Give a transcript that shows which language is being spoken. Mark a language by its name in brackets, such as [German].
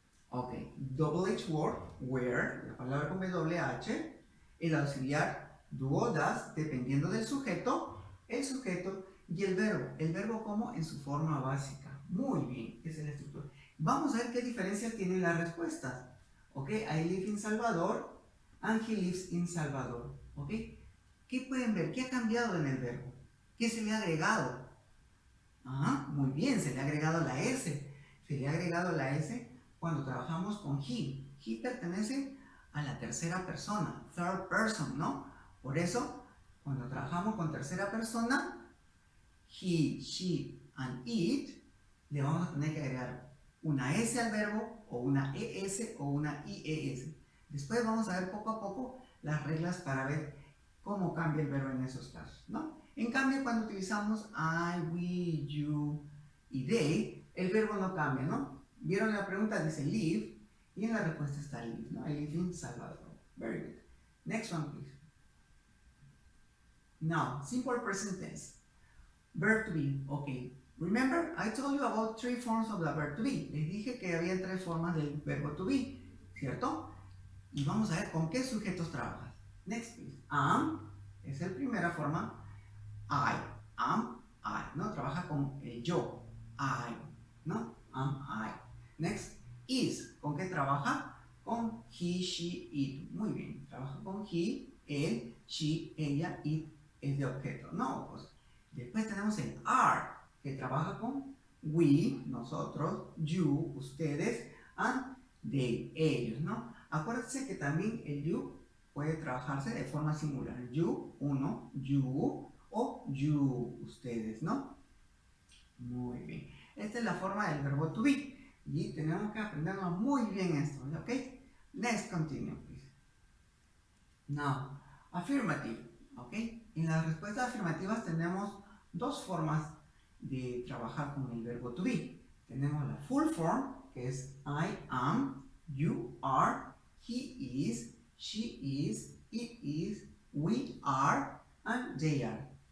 [Spanish] Ok, double H word, where, la palabra con WH, el auxiliar do o das, dependiendo del sujeto, el sujeto y el verbo. El verbo como en su forma básica. Muy bien, esa es la estructura. Vamos a ver qué diferencias tienen las respuestas. [English] Ok, I live in Salvador and he lives in Salvador. [Spanish] Ok, ¿qué pueden ver? ¿Qué ha cambiado en el verbo? ¿Qué se le ha agregado? Ah, muy bien, se le ha agregado la S. Se le ha agregado la S cuando trabajamos con he. He pertenece a la tercera persona, third person, ¿no? Por eso, cuando trabajamos con tercera persona, he, she, and it, le vamos a tener que agregar una S al verbo, o una ES, o una IES. Después vamos a ver poco a poco las reglas para ver cómo cambia el verbo en esos casos, ¿no? En cambio, cuando utilizamos I, we, you y they, el verbo no cambia, ¿no? Vieron la pregunta, dice live, y en la respuesta está live, ¿no? [English] I live in Salvador. Very good. Next one, please. Now, simple present tense. Verb to be, okay. Remember, I told you about 3 forms of the verb to be. [Spanish] Les dije que había 3 formas del verbo to be, ¿cierto? Y vamos a ver con qué sujetos trabajas. [English] Next, please. [Spanish] Am es la primera forma. I, am, I, ¿no? Trabaja con el yo. I, ¿no? Am, I. Next, is. ¿Con qué trabaja? Con he, she, it. Muy bien. Trabaja con he, él, she, ella, it es de objeto. No, pues. Después tenemos el are, que trabaja con we, nosotros, you, ustedes, and they, ellos, ¿no? Acuérdense que también el you puede trabajarse de forma singular. You, uno, you, o you, ustedes, ¿no? Muy bien. Esta es la forma del verbo to be. Y tenemos que aprendernos muy bien esto, ¿ok? [English] Let's continue, please. Now, affirmative, ¿ok? [Spanish] En las respuestas afirmativas tenemos 2 formas de trabajar con el verbo to be. Tenemos la full form, que es [English] I am, you are, he is, she is, it is, we are, and they are.